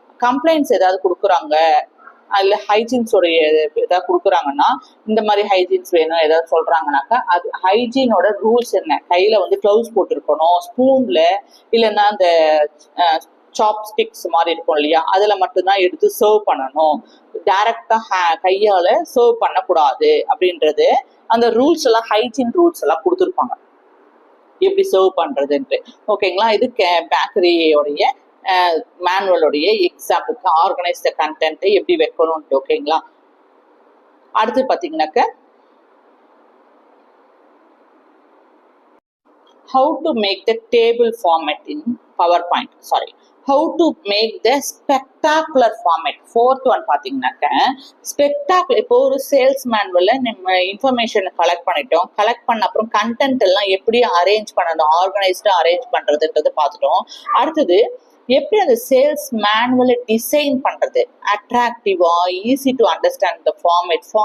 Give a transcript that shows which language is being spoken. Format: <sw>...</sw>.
<ta>Complaints ஏதாவது கொடுக்குறாங்க, அதுல ஹைஜீன்ஸோடைய ஏதாவது கொடுக்குறாங்கன்னா, இந்த மாதிரி ஹைஜீன்ஸ் வேணும் ஏதாவது சொல்றாங்கன்னாக்கா அது ஹைஜீனோட ரூல்ஸ் என்ன, கையில வந்து கிளவுஸ் போட்டிருக்கணும், ஸ்பூன்ல இல்லைன்னா அந்த சாப்ஸ்டிக்ஸ் மாதிரி இருக்கும் இல்லையா, அதுல மட்டும்தான் எடுத்து சர்வ் பண்ணணும், டைரக்டா கையால சர்வ் பண்ணக்கூடாது அப்படின்றது அந்த ரூல்ஸ் எல்லாம், ஹைஜீன் ரூல்ஸ் எல்லாம் கொடுத்துருப்பாங்க. எப்படி சர்வ் பண்றதுன்ட்டு. ஓகேங்களா, இது பேக்கரியோடைய மேனுவலுடைய எக்ஸாம்பிளுக்கு</ta> <en>organise the content</en> <ta>எப்படி வைக்கணும்ட்டு. ஓகேங்களா, அடுத்து பாத்தீங்கன்னாக்க</ta> <en>how to make the table format in PowerPoint. How to make the spectacular format. Fourth one</en> <ta>பாத்தீங்கன்னாக்க ஸ்பெக்டாகுலர். இப்போ ஒரு சேல்ஸ் மேனுவல்ல நம்ம இன்ஃபர்மேஷன் கலெக்ட் பண்ணிட்டோம். கலெக்ட் பண்ண அப்புறம் கண்டென்ட் எல்லாம் எப்படி அரேஞ்ச் பண்ணணும், ஆர்கனைஸ்டா அரேஞ்ச் பண்றதுன்றது பார்த்துட்டோம். அடுத்தது எப்படி அந்த சேல்ஸ் மேனுவலை டிசைன் பண்றது அட்ராக்டிவா,</ta> <en>Easy to understand the format.</en>